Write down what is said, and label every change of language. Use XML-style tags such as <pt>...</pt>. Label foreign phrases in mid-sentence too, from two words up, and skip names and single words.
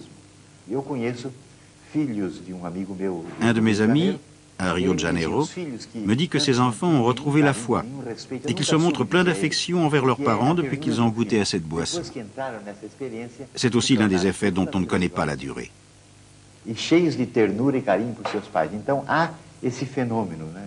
<fr>Un de mes amis, à Rio de Janeiro, me dit que ses enfants ont retrouvé la foi et qu'ils se montrent pleins d'affection envers leurs parents depuis qu'ils ont goûté à cette boisson. C'est aussi l'un des effets dont on ne connaît pas la durée.</fr> <pt>E cheios de ternura e carinho por seus pais. Então há esse fenômeno, né?</pt>